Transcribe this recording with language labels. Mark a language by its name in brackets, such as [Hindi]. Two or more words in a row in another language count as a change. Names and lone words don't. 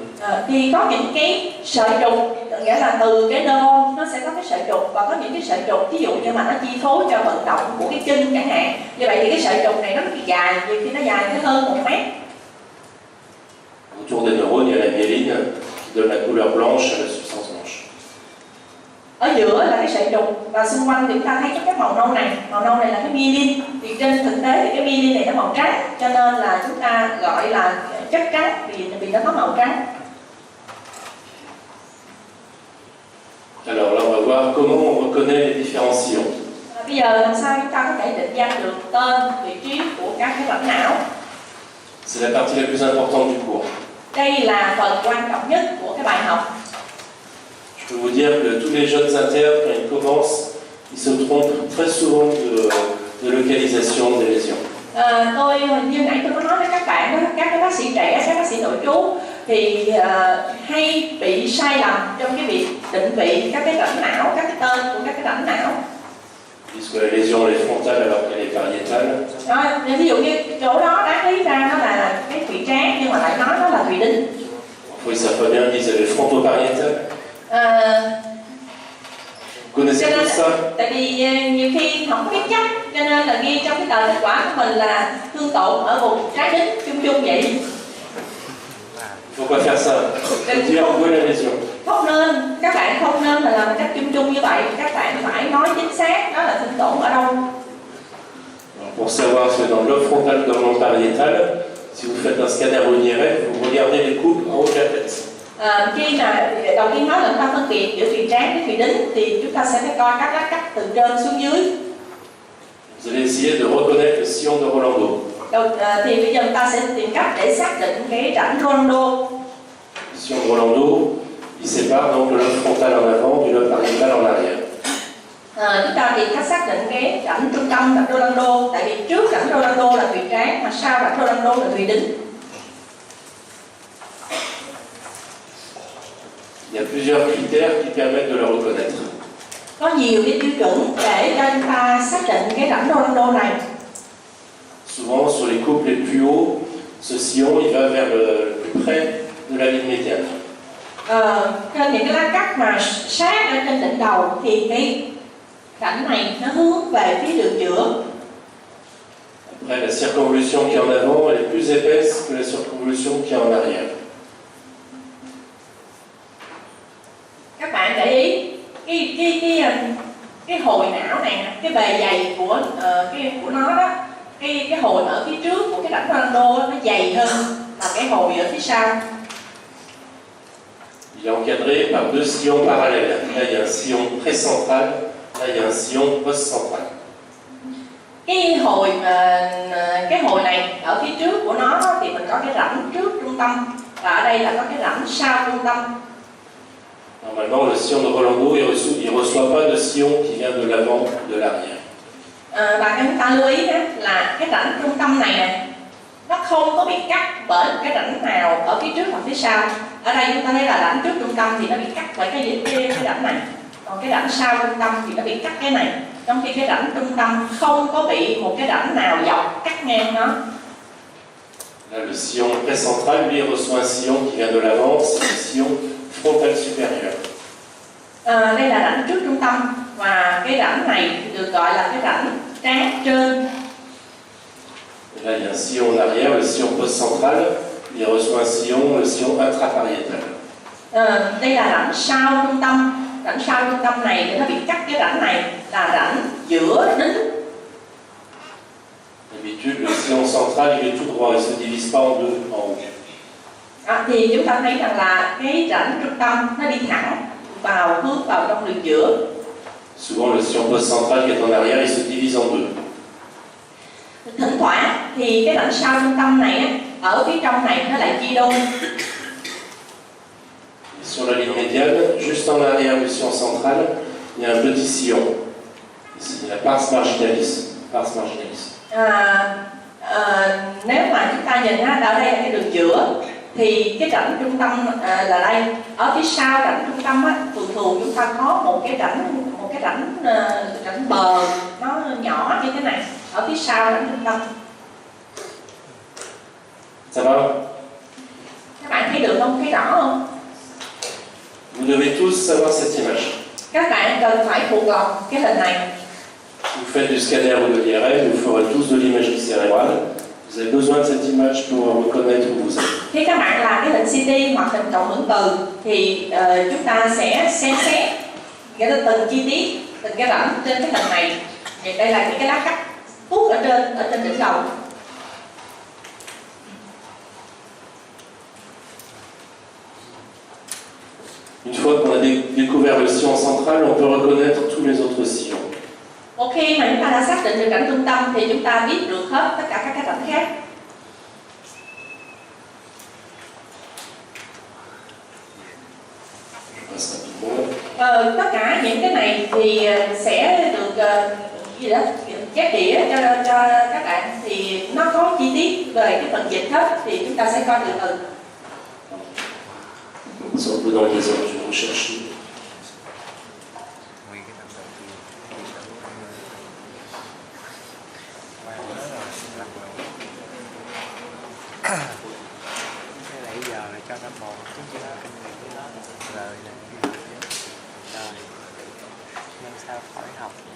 [Vietnamese] Thì có những cái sợi trục, nghĩa là từ cái neuron nó sẽ có cái sợi trục, và có những cái sợi trục ví dụ như mà nó chi phối cho vận động của cái chân chẳng hạn. Như vậy thì cái sợi trục này nó rất dài, nhiều khi nó dài tới hơn 1 mét. [French] Autour des neurones, il y a la myéline qui donne la couleur blanche à la substance blanche. [Vietnamese] Ở giữa là cái sợi trục, và xung quanh thì chúng ta thấy cái màu nâu này là cái myelin. Thì trên thực tế thì cái myelin này nó màu trắng, cho nên là chúng ta gọi là chất trắng vì nó có màu trắng. [French] Alors là, on va voir comment on reconnaît les différents sillons. [Vietnamese] Bây giờ làm sao chúng ta có thể định danh được tên, vị trí của các cái rãnh não? [French] C'est la partie la plus importante du cours. [Vietnamese] Đây là phần quan trọng nhất của cái bài học. [French] Je peux vous dire que tous les jeunes inters, quand ils commencent, ils se trompent très souvent de localisation des lésions. [Vietnamese] Tôi như nãy tôi có nói với các bạn đó, các cái bác sĩ trẻ, các bác sĩ nội trú thì hay bị sai lầm trong cái việc định vị các cái rãnh não, các cái tên của các cái rãnh não. [French] Puisque la lésion elle est frontale alors qu'elle est pariétale. [Vietnamese] Ví dụ như chỗ đó đáng lý ra nó là cái thùy trán, nhưng mà lại nói nó là thùy đính. [French] Oui, ça peut bien qu'ils avaient fronto-pariétal. Vous connaissez tout ça? [Vietnamese] Tại vì nhiều khi không có biết chắc, cho nên là ghi trong cái tờ kết quả của mình là thương tổn ở vùng trái đính chung chung vậy. [French] Il faut pas faire ça. Il faut dire où est la lésion. [Vietnamese] Không nên, các bạn không nên mà làm một cách chung chung như vậy. Các bạn phải nói chính xác đó là thương tổn ở đâu. [French] Pour savoir si dans le lobe frontal comme dans le pariétal, si vous faites un scanner au IRF, vous regardez les coupes en haut de la tête. [Vietnamese] Khi mà đầu tiên nói là chúng ta phân biệt giữa thùy trán với thùy đính thì chúng ta sẽ phải coi các lá cắt từ trên xuống dưới. [French] Vous allez essayer de reconnaître le sillon de Rolando. [Vietnamese] Thì bây giờ chúng ta sẽ tìm cách để xác định cái rãnh Rolando. [French] Le sillon de Rolando, il sépare donc le lobe frontal en avant du lobe pariétal en arrière. [Vietnamese] Chúng ta thì cách xác định cái rãnh trung tâm rãnh Rolando, tại vì trước rãnh Rolando là thùy trán mà sau rãnh Rolando là thùy đính. [French] Il y a plusieurs critères qui permettent de le reconnaître. [Vietnamese] Có nhiều cái tiêu chuẩn để cho chúng ta xác định cái rãnh Rolando này. [French] Souvent, sur les couples les plus hauts, ce sillon il va vers le plus près de la ligne médiane. [Vietnamese] Trên những cái lá cắt mà sát ở trên đỉnh đầu thì cái rãnh này nó hướng về phía đường giữa. [French] Après, la circonvolution qui est en avant elle est plus épaisse que la circonvolution qui est en arrière. [Vietnamese] Các bạn để ý cái hồi não này, cái bề dày của nó đó, cái hồi ở phía trước của cái rãnh Rolando nó dày hơn là cái hồi ở phía sau. [French] Il est encadré par deux sillons parallèles. Là, il y a un sillon précentral, là, il y a un sillon post-central. [Vietnamese] Cái hồi này ở phía trước của nó thì mình có cái rãnh trước trung tâm, và ở đây là có cái rãnh sau trung tâm. [French] Normalement, le sillon de Rolando, il reçoit pas de sillon qui vient de l'avant ou de l'arrière. [Vietnamese] Và chúng ta lưu ý là cái rãnh trung tâm này nè, nó không có bị cắt bởi cái rãnh nào ở phía trước hoặc phía sau. Ở đây chúng ta thấy là rãnh trước trung tâm thì nó bị cắt bởi cái rãnh này, còn cái rãnh sau trung tâm thì nó bị cắt cái này. Trong khi cái rãnh trung tâm không có bị một cái rãnh nào dọc cắt ngang nó. [French] Là, le sillon précentral, lui, il reçoit un sillon qui vient de l'avant, c'est le sillon frontal supérieur. [Vietnamese] Đây là rãnh trước trung tâm, và cái rãnh này được gọi là cái rãnh trán trên. [French] Et là, il y a un sillon en arrière, le sillon post-central, il reçoit un sillon, le sillon intrapariétal. [Vietnamese] Đây là rãnh sau trung tâm. Rãnh sau trung tâm này thì nó bị cắt cái rãnh này là rãnh giữa đính. [French] D'habitude, le sillon central, il est tout droit, il ne se divise pas en deux, en haut. [Vietnamese] Thì chúng ta thấy rằng là cái rãnh trung tâm nó đi thẳng hướng vào trong đường giữa. [French] Souvent, le sillon post-central qui est en arrière, il se divise en deux. [Vietnamese] Thỉnh thoảng thì cái rãnh sau trung tâm này ở phía trong này nó lại chia đôi. [French] Sur la ligne médiane, juste en arrière du sillon central, il y a un petit sillon. Ici, la pars marginalis. Pars marginalis. [Vietnamese] Nếu mà chúng ta nhìn ở đây là cái đường giữa, thì cái rãnh trung tâm là đây. Ở phía sau rãnh trung tâm thường chúng ta có một cái rãnh bờ nó nhỏ như thế này ở phía sau rãnh trung tâm. [French] Ça va? [Vietnamese] Các bạn thấy được không? Thấy rõ không? [French] Vous devez tous savoir cette image. [Vietnamese] Các bạn cần phải thuộc lòng cái hình này. [French] Vous faites du scanner ou de l'IRM, vous ferez tous de l'imagerie cérébrale. Vous avez besoin de cette image pour reconnaître où vous êtes. [Vietnamese] Khi các bạn làm cái hình CT hoặc hình cộng hưởng từ thì chúng ta sẽ xem xét từng chi tiết, từng cái rãnh trên cái hình này. Thì đây là những cái lá cắt tuốt ở trên đỉnh đầu. [French] Une fois qu'on a découvert le sillon central, on peut reconnaître tous les autres sillons. [Vietnamese] Một khi mà chúng ta đã xác định được rãnh trung tâm thì chúng ta biết được hết tất cả các rãnh khác. Tất cả những cái này thì sẽ được chép đĩa cho các bạn, thì nó có chi tiết về cái phần dịch hết, thì chúng ta sẽ coi từ từ. [French] C'est un peu dans les heures, je recherche. [Vietnamese] Nãy giờ là cho nó một chứ cho nó kinh nghiệm với nó rồi này rồi nhưng sao khỏi học.